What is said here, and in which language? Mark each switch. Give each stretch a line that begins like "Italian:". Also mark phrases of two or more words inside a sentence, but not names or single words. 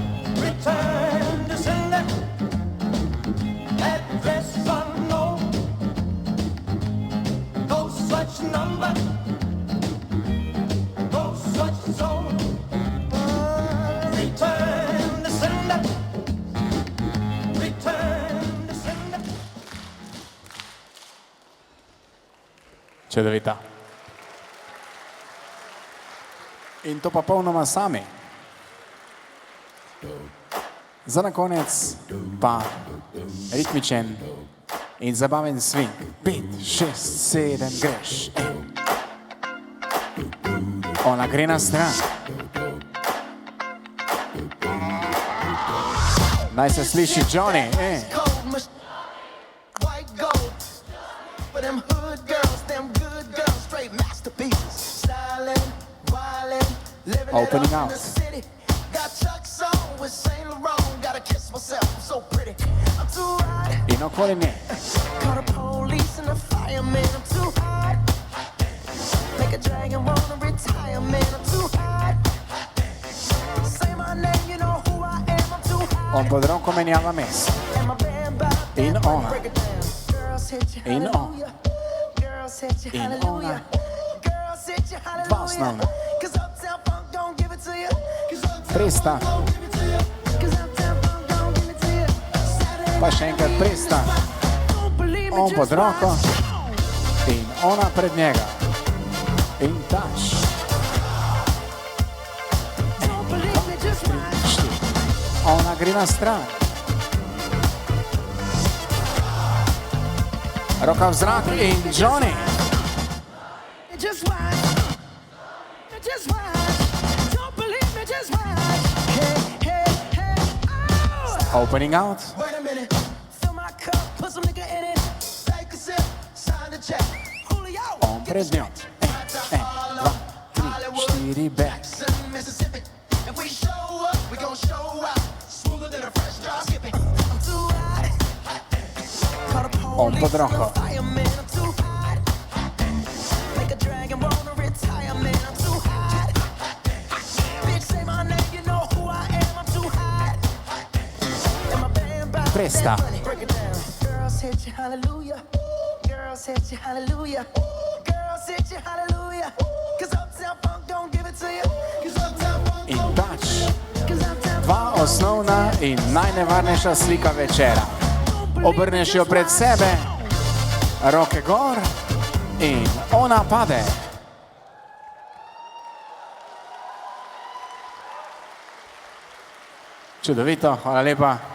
English: Return to sender, address unknown. No such number, no such zone. Return to sender, return to sender.
Slovenian: Čudovito. In to popolnoma sami. Za na konec pa ritmičen in zabaven swing. 5, 6, 7, greš. Ona gre na stran. Naj se sliši Johnny.
English: White gold for them hood girls, them good girls, straight masterpieces. Stylin', wildin', living Opening it up out. in the city. Got Chuck's on with Saint Laurent, gotta kiss myself, I'm so pretty. I'm too hot.
Slovenian: In okoli nje.
English: Call the police and the fireman, I'm too hot. Make a dragon wanna retire, man, I'm too hot. Say my name, you know who I am, I'm too hot.
Slovenian: On pod roko menjava mest.
English: And my band by
Slovenian: In ona.
English: break it down. Girls hit you,
Slovenian: In on.
English: hallelujah. Girls hit you,
Slovenian: In
English: hallelujah. Girls hit you,
Slovenian: Dva
English: hallelujah.
Slovenian: osnovna.
English: Cause Uptown Funk don't give it to you. Cause Uptown
Slovenian: Presta.
English: Funk don't give it to you. Cause Uptown Funk don't give it to you. Saturday
Slovenian: Pa še enkrat presta.
English: don't believe me,
Slovenian: On pod
English: just
Slovenian: roko.
English: watch.
Slovenian: In ona pred njega. In taš.
English: Don't believe me, just watch.
Slovenian: Ona gre na stran. Roka v zrak in Johnny.
English: Just watch. Just watch. Don't believe me, just watch. Hey, hey, hey. Oh! Opening out. Wait a minute. Fill my cup, put some nigga in it. Take a sip, sign the check. Julio.
Slovenian: On pred njo. 1, 2, 3, 4,
English: back. Mississippi. If we show up, we gon' show out. Smoother than a fresh drop skipping. I'm too hot. Call the
Slovenian: On
English: police
Slovenian: pod
English: and
Slovenian: roko.
English: the fireman. I'm too hot. Make a dragon wanna retire, man. I'm too hot. Bitch, say my name, you know who I am. I'm too hot. And my band by
Slovenian: Presta.
English: break it down. Girls hit you, hallelujah. Girls hit you, hallelujah. Girls hit you, hallelujah. Cause Uptown Funk don't give it to you. Cause Uptown Funk
Slovenian: In
English: don't
Slovenian: tač.
English: Cause Uptown
Slovenian: Dva osnovna in najnevarnejša slika večera. Obrneš jo pred sebe, roke gor in ona pade. Čudovito, hvala lepa.